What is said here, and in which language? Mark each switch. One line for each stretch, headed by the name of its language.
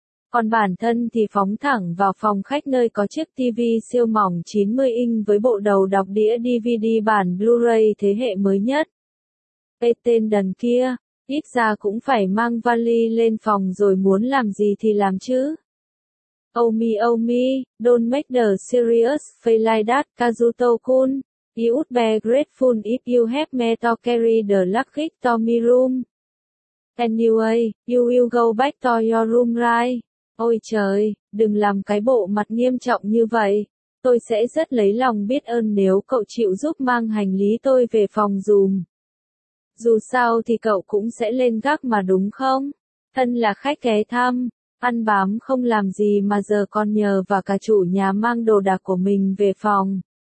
Vietnamese: Còn bản thân thì phóng thẳng vào phòng khách nơi có chiếc TV siêu mỏng 90 inch với bộ đầu đọc đĩa DVD bản Blu-ray thế hệ mới nhất. Ê tên đần kia, ít ra cũng phải mang vali lên phòng rồi, muốn làm gì thì làm chứ.
English: Oh me, don't make the serious face like that, Kazuto-kun. You would be grateful if you have me to carry the luggage to my room. Anyway, you will go back to your room, right?
Vietnamese: Ôi trời, đừng làm cái bộ mặt nghiêm trọng như vậy. Tôi sẽ rất lấy lòng biết ơn nếu cậu chịu giúp mang hành lý tôi về phòng dùm. Dù sao thì cậu cũng sẽ lên gác mà đúng không? Thân là khách ghé thăm, ăn bám không làm gì mà giờ còn nhờ và cả chủ nhà mang đồ đạc của mình về phòng.